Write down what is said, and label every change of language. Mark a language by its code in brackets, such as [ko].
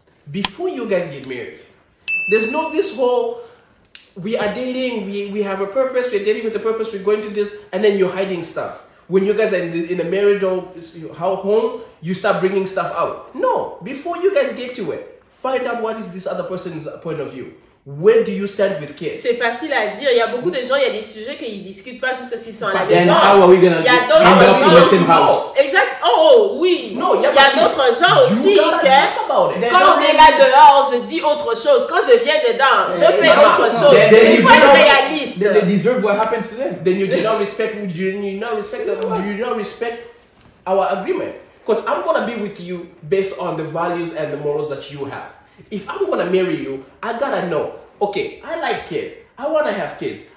[en] Before you guys get married, there's no this whole, we are dating, we have a purpose, we're dating with a purpose, we're going to this, and then you're hiding stuff. When you guys are in a marriage or home, you start bringing stuff out. No, before you guys get to it, find out what is this other person's point of view. Where do you stand with kids? [fr] C'est facile à dire. Il y a beaucoup de gens, il y a des sujets qu'ils discutent pas jusqu'à ce qu'ils sont à la maison. Il y a d'autres gens. Exact. Oh oui. [en] No, [fr] il y a d'autres gens aussi que quand on est là dehors, je dis autre chose. Quand je viens dedans, je fais autre chose. Il faut être réaliste. [en] They deserve what happens to them. Then you do not respect. Do you not respect our agreement? Because I'm gonna be with you based on the values and the morals that you have. If I'm gonna marry you, I gotta know. Okay, I like kids. I wanna have kids.